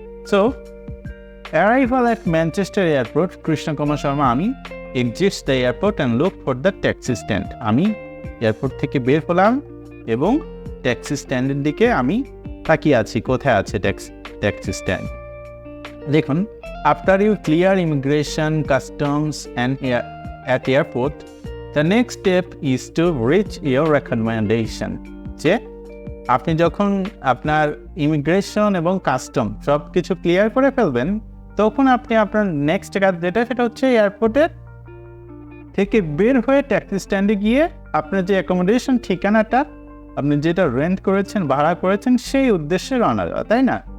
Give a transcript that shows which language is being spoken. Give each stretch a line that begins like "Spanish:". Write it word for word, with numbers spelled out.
English: So arrival at Manchester airport, Krishnakumar Sharma. আমি exits the airport and look for the taxi stand.
Bangla: আমি airport থেকে বের হলাম এবং ট্যাক্সি স্ট্যান্ডের দিকে আমি তাকিয়ে আছি, কোথায় আছে ট্যাক্সি ট্যাক্সি স্ট্যান্ড। দেখুন,
English: after you clear immigration, customs and air, at airport, the next step is to reach your recommendation.
Bangla: যে আপনি যখন আপনার ইমিগ্রেশন এবং কাস্টম সব কিছু ক্লিয়ার করে ফেলবেন তখন আপনি আপনার নেক্সট কাজ যেটা সেটা হচ্ছে এয়ারপোর্টের থেকে বের হয়ে ট্যাক্সি স্ট্যান্ডে গিয়ে আপনার যে অ্যাকোমোডেশন ঠিকানাটা আপনি যেটা রেন্ট করেছেন, ভাড়া করেছেন, সেই উদ্দেশ্যে রওনা দেওয়া, তাই না?